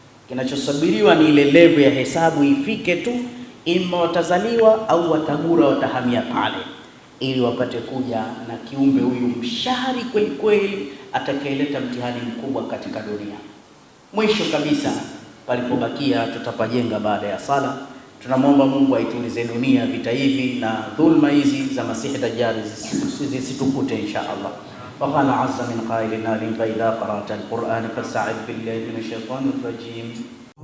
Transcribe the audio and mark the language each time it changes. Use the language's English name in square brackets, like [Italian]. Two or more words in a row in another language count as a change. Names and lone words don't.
[Swahili] Kinachosubiriwa ni ile level ya hesabu ifike tu, ima watazaliwa au watagura watahamia pale, ili wapate kuja na kiumbe huyu mshari kweli kweli, atakayeleta mtihani mkubwa katika dunia. Mwisho kabisa, palipobakia tutapajenga baada ya sala. Tunamwomba Mungu aitulize dunia vita hivi na dhulma hizi za Masihi Dajjal zisitukute [Arabic] إن شاء الله. وقال عز من قائل عليم فإذا قرأت القرآن فاستعذ بالله من الشيطان الرجيم.